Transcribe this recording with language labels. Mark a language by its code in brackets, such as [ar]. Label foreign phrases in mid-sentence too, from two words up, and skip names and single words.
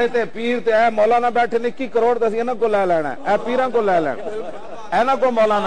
[pa] تے پیر تے اے مولانا بیٹھے 21 کروڑ تے اسی انہاں کو لے لینا اے پیراں کو لے لینا اینا کو مولانا